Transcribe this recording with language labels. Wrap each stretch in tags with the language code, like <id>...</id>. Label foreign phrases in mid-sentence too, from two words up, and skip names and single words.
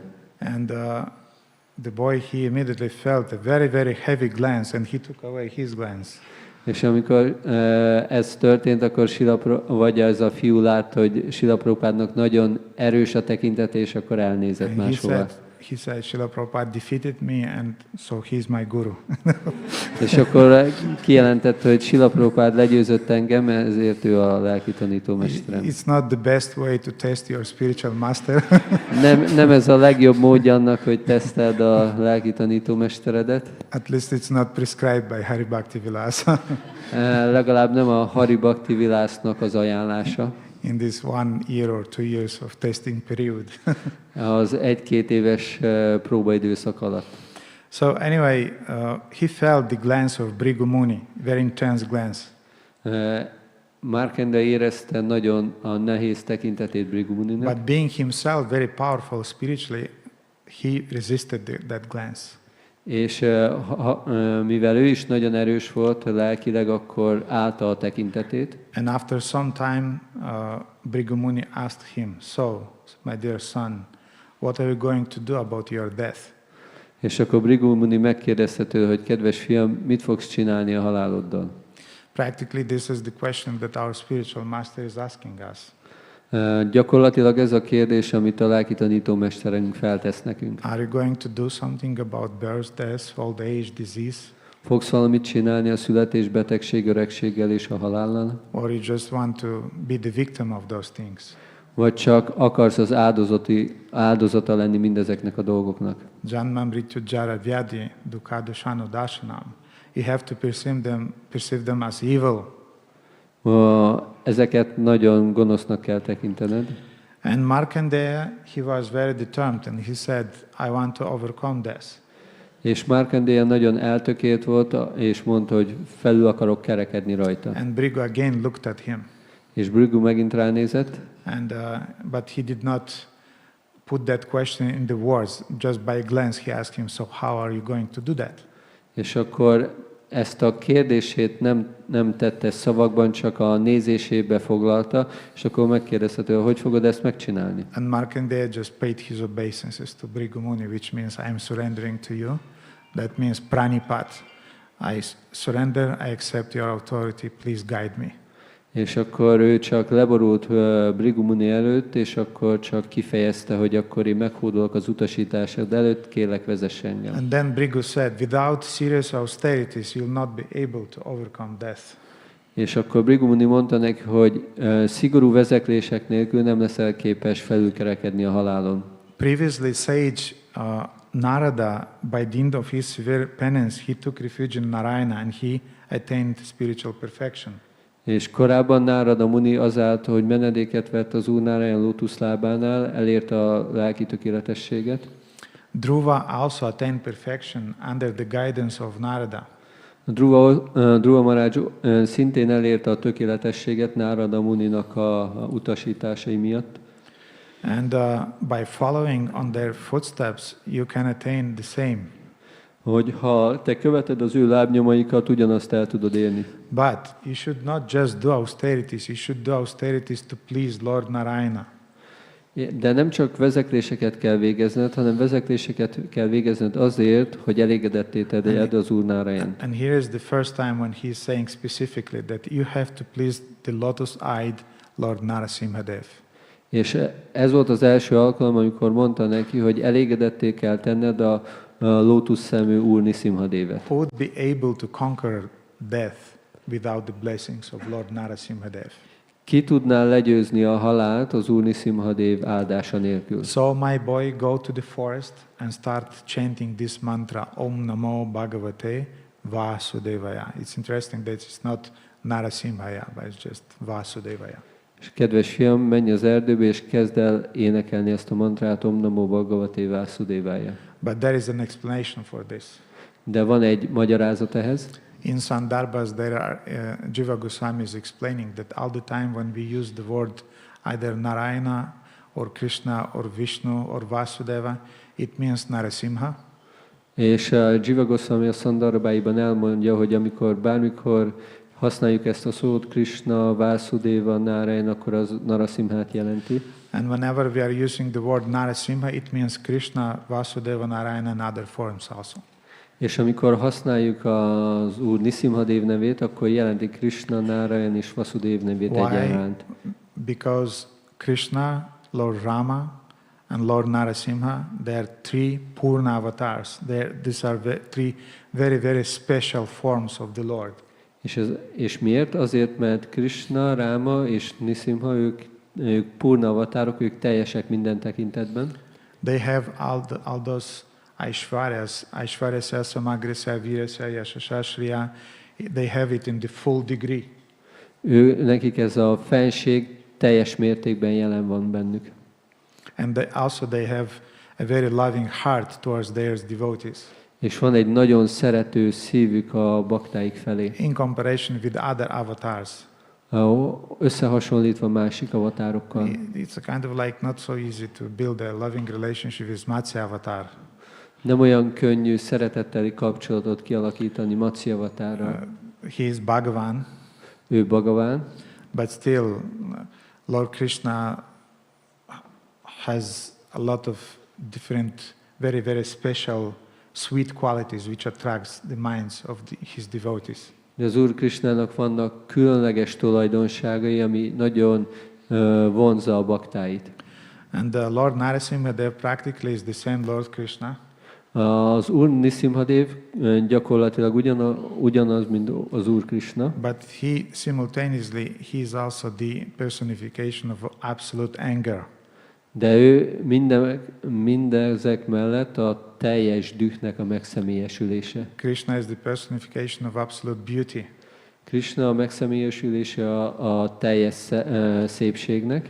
<en>And the boy, he immediately felt a very, very heavy glance, and he took away his glance.</en> <hu>És amikor ez történt, akkor vagy ez a fiú látta, hogy Srila Prabhupádnak nagyon erős a tekintete, és akkor elnézett máshova.</hu> <en>he said, Srila Prabhupada defeated me, and so he's my guru.</en> <hu>És akkor kijelentette, hogy Srila Prabhupada legyőzött engem, ezért ő a lelki tanítómesterem.</hu> <en>It's not the best way to test your spiritual master.</en> <hu>Nem ez a legjobb módja annak, hogy teszteld a lelki tanítómesteredet.</hu> <en>At least it's not prescribed by Hari Bhakti Vilasa.</en> <hu>Legalább nem a Hari Bhakti Vilásznak az ajánlása.</hu> <en>In this 1 year or 2 years of testing period.</en> <hu>Az 1-2 éves próbaidőszak alatt.</hu> <en>So anyway, he felt the glance of Bhrigu Muni, very intense glance.</en> <hu>Markandeya érezte nagyon a nehéz tekintetét Bhrigu Muninak.</hu> <en>But being himself very powerful spiritually, he resisted that glance.</en> <hu>És mivel ő is nagyon erős volt lelkileg, akkor állta a tekintetét.</hu> <en>And after some time, Bhrigu Muni asked him, "So, my dear son, what are you going to do about your death?"</en> <hu>És akkor Bhrigu Muni megkérdezte tőle, hogy kedves fiam, mit fogsz csinálni a haláloddal?</hu> <en>Practically, this is the question that our spiritual master is asking us.</en> <hu>Gyakorlatilag ez a kérdés, amit a lelki tanítómesterünk feltesz nekünk.</hu> <en>Are you going to do something about birth, death, old age, disease?</en> <hu>Fogsz valamit csinálni a születés, betegség, öregséggel és a halállal?</hu> <en>Or you just want to be the victim of those things?</en> <hu>Vagy csak akarsz az áldozata lenni mindezeknek a dolgoknak?</hu> <sa>Janma mrityu jara vyadi dukkha-doshanu darshanam.</sa> <en>You have to perceive them as evil.</en> <hu>Ezeket nagyon gonosznak kell tekintened.</hu> <en>And Markandeya, he was very determined, and he said, I want to overcome this.</en> <hu>És Markandeya nagyon eltökélt volt, és mondta, hogy felül akarok kerekedni rajta.</hu> <en>And Bhrigu again looked at him. És Bhrigu megint ránézett. And but he did not put that question in the words. Just by a glance he asked him, so how are you going to do that?</en> <hu>És akkor ezt a kérdését nem tette szavakban, csak a nézésébe foglalta, és akkor megkérdezte tőle, hogy fogod ezt megcsinálni?</hu> <en>And Markandeya just paid his obeisances to Bhrigu Muni, which means I am surrendering to you. That means pranipat. I surrender, I accept your authority, please guide me.</en> <hu>És akkor ő csak leborult Bhrigu Muni előtt, és akkor csak kifejezte, hogy akkor én meghódolok az utasításod előtt, kérlek vezess engem.</hu> <en>And then Bhrigu said, without serious austerities, you will not be able to overcome death.</en> <hu>És akkor Bhrigu Muni mondta neki, hogy szigorú vezeklések nélkül nem leszel képes felülkerekedni a halálon.</hu> <en>Previously, sage Narada, by the end of his severe penance, he took refuge in Narayana and he attained spiritual perfection.</en> <hu>És korábban Nárada Muni azáltal, hogy menedéket vett az Úr Nárayan lótuszlábánál, elérte a lelki tökéletességet.</hu> <en>Dhruva also attained perfection under the guidance of Narada.</en> <hu>Dhruva Maraj szintén elérte a tökéletességet Nárada Muninak a utasításai miatt.</hu> <en>And by following on their footsteps, you can attain the same.</en> <hu>Hogy ha te követed az ő lábnyomaikat, ugyanazt el tudod érni.</hu> <en>But you should not just do austerities, you should do austerities to please Lord Narayana.</en> <hu>De nem csak vezekléseket kell végezned, hanem vezekléseket kell végezned azért, hogy elégedetté tegyed az Úr Nárayan.</hu> <en>And here is the first time when he is saying specifically that you have to please the lotus-eyed Lord Narasimha Dev.</en> <hu>És ez volt az első alkalom, amikor mondta neki, hogy elégedetté kell tenned a lótuszszemű Úr Nṛsiṁha Devet.</hu> <en>Who would be able to conquer death without the blessings of Lord Narasimha Dev?</en> <hu>Ki tudná legyőzni a halált az Úr Nṛsiṁha Dev áldása nélkül?</hu> <en>So my boy, go to the forest and start chanting this mantra,</en> <sa>Om Namo Bhagavate Vasudevaya.</sa> <en>It's interesting that it's not Narasimhaya, but it's just Vasudevaya.</en> <hu>És kedves fiam, menj az erdőbe, és kezd el énekelni ezt a mantrát,</hu> <sa>Om Namo Bhagavate Vasudevaya.</sa> <en>But there is an explanation for this.</en> <hu>De van egy magyarázat ehhez.</hu> <en>In Sandarbhas, there are Jiva Goswami is explaining that all the time when we use the word either Narayana or Krishna or Vishnu or Vasudeva, it means Narasimha.</en> <hu>És Jiva Goswami a Sandarbhaiban elmondja, hogy bármikor használjuk ezt a szót, Krishna, Vasudeva, Narayan, akkor az Narasimhát jelenti.</hu> <en>And whenever we are using the word Narasimha, it means Krishna, Vasudeva, Narayana and other forms also.</en> <hu>És amikor használjuk az Úr Nṛsiṁha Dev nevét, akkor jelenti Krishna, Narayan és Vasudev nevét egyaránt.</hu> <en>Because Krishna, Lord Rama, and Lord Narasimha, they are three Purna avatars. These are three very, very special forms of the Lord.</en> <hu>És miért? Azért, mert Krishna, Ráma és Nṛsiṁha, ők Purna avatárok, ők teljesek minden tekintetben.</hu> <en>They have all those Aishvaryas,</en> <sa>Aishvaryasya, Samagrasya, Virasya, Yashasya,</sa> <en>they have it in the full degree.</en> <hu>Nekik ez a fenség teljes mértékben jelen van bennük.</hu> <en>And they have a very loving heart towards their devotees.</en> <hu>És van egy nagyon szerető szívük a baktáik felé.</hu> <en>In comparison with other avatars.</en> <hu>Összehasonlítva másik avatárokkal.</hu> <en>It's a kind of like not so easy to build a loving relationship with Matsya avatar.</en> <hu>Nem olyan könnyű szeretetteli kapcsolatot kialakítani Matsya avatárral.</hu> <en>He is Bhagavan.</en> <hu>Ő Bhagavan.</hu> <en>But still, Lord Krishna has a lot of different, very, very special, sweet qualities which attracts the minds of his devotees.</en> <hu>De az Úr Krishnának vannak különleges tulajdonságai, ami nagyon vonzza a baktáit.</hu> <en>And Lord Narasimha Dev practically is the same Lord Krishna.</en> <hu>Az Úr Nṛsiṁha Dev gyakorlatilag ugyanaz, mint az Úr Krishna.</hu> <en>But he is also the personification of absolute anger.</en> <hu>De ő mindezek mellett a teljes dühnek a megszemélyesülése.</hu> <en>Krishna is the personification of absolute beauty.</en> <hu>Krishna a megszemélyesülése a teljes szépségnek.</hu>